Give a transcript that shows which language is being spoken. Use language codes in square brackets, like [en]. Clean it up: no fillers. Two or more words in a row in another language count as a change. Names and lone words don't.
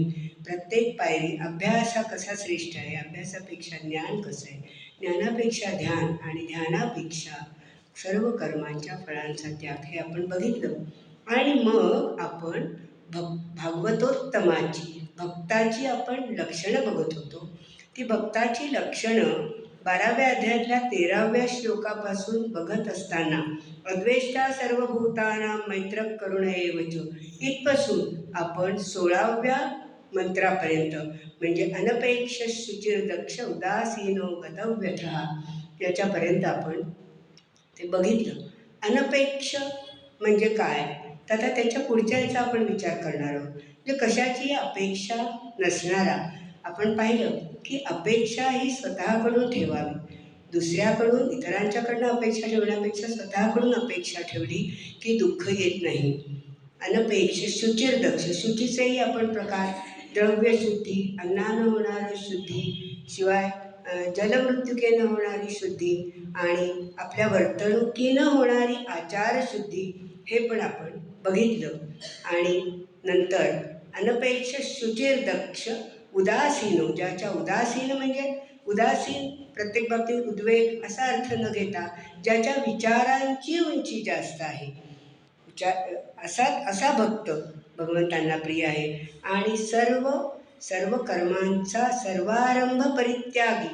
[mr] प्रत्येक पायरी अभ्यास हा कसा श्रेष्ठ आहे, अभ्यासापेक्षा ज्ञान कसं आहे, ज्ञानापेक्षा ध्यान आणि ध्यानापेक्षा सर्व कर्मांच्या फळांचा त्याग हे आपण बघितलं. आणि मग आपण भागवतोत्तमाची भक्ताची आपण लक्षणं बघत होतो. ती भक्ताची लक्षणं 12व्या अध्यायातल्या 13व्या श्लोकापासून बघत असताना [sa] अद्वेष्टा सर्वभूतानां मैत्रः करुण एव च [mr] इथपासून आपण 16व्या मंत्रापर्यंत म्हणजे [sa] अनपेक्ष शुचिर्दक्ष उदासीनो गतव्यथः [mr] याच्यापर्यंत आपण ते बघितलं. अनपेक्ष म्हणजे काय? तर आता त्याच्या पुढच्या याचा आपण विचार करणार आहोत. म्हणजे कशाची अपेक्षा नसणारा. आपण पाहिलं की अपेक्षा ही स्वतःकडून ठेवावी. दुसऱ्याकडून इतरांच्याकडनं अपेक्षा ठेवण्यापेक्षा स्वतःकडून अपेक्षा ठेवली की दुःख येत नाही. [sa] अनपेक्ष शुचिर्दक्ष, [mr] शुचीचेही आपण प्रकार, द्रव्यशुद्धी, अन्नानं होणारी शुद्धी, शिवाय जलमृत्युकेनं होणारी शुद्धी आणि आपल्या वर्तणुकीनं होणारी आचारशुद्धी हे पण आपण बघितलं. [sa] आणि नंतर अनपेक्ष शुचिर्दक्ष उदासीनो, [mr] ज्याच्या उदासीन म्हणजे उदासीन प्रत्येक बाबतीत उद्वेग असा अर्थ न घेता ज्याच्या विचारांची उंची जास्त आहे, असा भक्त भगवंतांना प्रिय आहे. आणि सर्व कर्मांचा [sa] सर्वारंभ परित्यागी.